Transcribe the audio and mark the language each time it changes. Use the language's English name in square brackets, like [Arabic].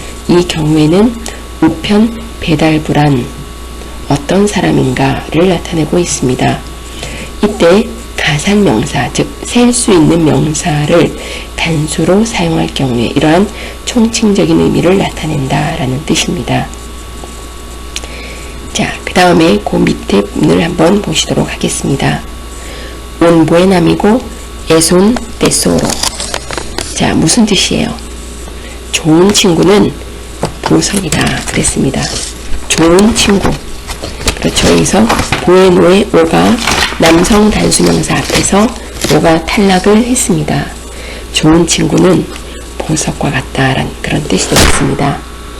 [Korean] 이 경우에는 우편 배달부란 어떤 사람인가를 나타내고 있습니다. 이때 가산명사, 즉 셀 수 있는 명사를 단수로 사용할 경우에 이러한 총칭적인 의미를 나타낸다라는 뜻입니다. 자, 그 다음에 그 밑에 문을 한번 보시도록 하겠습니다. [Spanish] Un buen amigo es un tesoro. [Korean] 자, 무슨 뜻이에요? 좋은 친구는 보석이다 그랬습니다. 좋은 친구. 그렇죠. 여기서 bueno의 오가 남성 단수명사 앞에서 오가 탈락을 했습니다. 좋은 친구는 보석과 같다라는 그런 뜻이 되겠습니다.